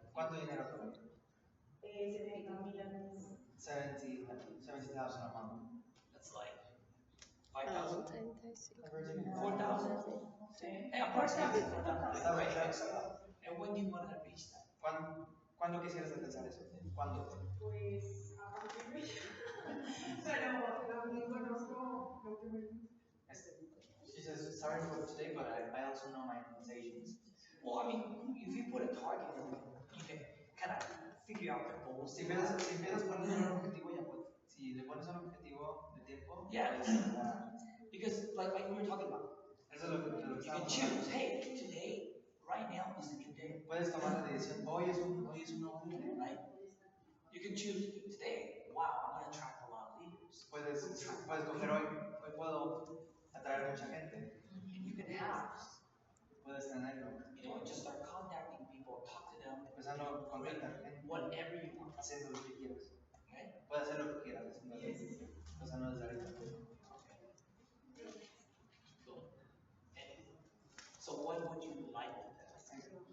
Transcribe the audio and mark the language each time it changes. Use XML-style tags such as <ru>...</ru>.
<es>¿Cuánto dinero te da? 70,000 al mes.</es> <en>70,000 a month. That's like 5,000? 35. 4,000? Hey, approximately 4,000.</en> <es>Está bien, está.</es> <en>And when do you want to reach that?</en> <es>¿Cuándo quisieras alcanzar eso? ¿Cuándo? Pues a partir de pero también conozco lo que me</es> <en>She says, sorry for today, but I also know my limitations. Well, I mean, if you put a target, you can kind of figure out the goals.</en> <es>Si empiezas poniendo un objetivo, ya pues, si le pones un objetivo de tiempo,</es> <en>Yeah.</en> <es>puedes lograr.</es> <en>Because, like we were talking about,</en> <es>Eso es lo que</es> <en>you can</en> <es>estamos</es> <en>choose,</en> <es>hablando.</es> <en>hey, today, right now is a new day,</en> <es>Puedes tomar la decisión, hoy es un nuevo día.</es> <en>right? You can choose today, wow, I'm going to attract a lot of leaders.</en> <es>Puedes coger hoy puedo atraer mucha gente.</es> <en>And you can have,</en> <es>Puedes tenerlo.</es> <en>just start contacting people, talk to them,</en> <es>Empezando a contactar gente,</es> <en>whatever you want,</en> <es>haciendo lo que quieras.</es> <en>okay?</en> <es>Puedes hacer lo que quieras, empezando desde ahorita.</es> <en>Cool. And so what would you like to do?</en>